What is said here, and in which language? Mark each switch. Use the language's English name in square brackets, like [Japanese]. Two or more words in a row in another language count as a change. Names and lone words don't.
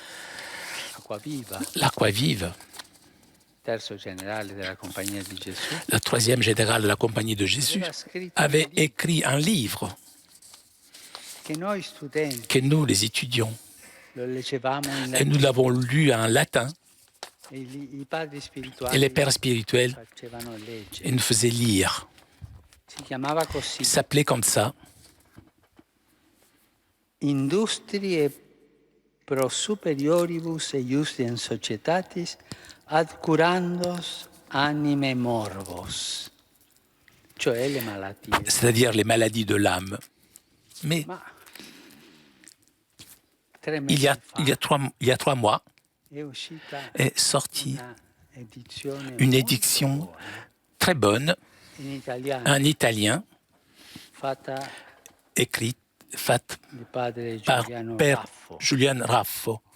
[French] l'Aquaviva, le troisième général de la Compagnie de Jésus, avait écrit un livre que nous, les étudiants, et nous l'avons lu en latin, et les pères spirituels nous faisaient lire. Il s'appelait comme ça. [Latin] Industrie pro superioribus et justiem societatis ad curandos anime morbos, [Italian] cioè le malattie. [French] C'est-à-dire les maladies de l'âme. Mais il y a 3 mois est sortie une édition très bonne en italien, écrite par Père Giuliano Raffo,